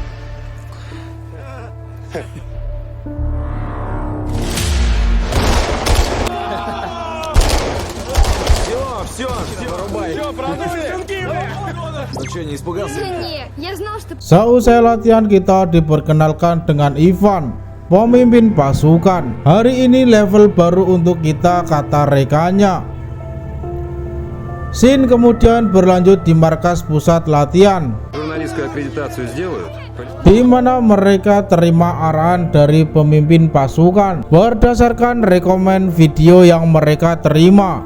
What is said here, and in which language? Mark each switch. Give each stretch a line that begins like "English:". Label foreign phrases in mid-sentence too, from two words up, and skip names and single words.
Russian: Все, вырубай. Все, продули? Ну что, не испугался? Не, я знал, что...
Indonesian: Seusai latihan kita diperkenalkan dengan Ivan, pemimpin pasukan. Hari ini level baru untuk kita, kata rekannya. Scene kemudian berlanjut di markas pusat latihan, di mana mereka terima arahan dari pemimpin pasukan berdasarkan rekomen video yang mereka terima.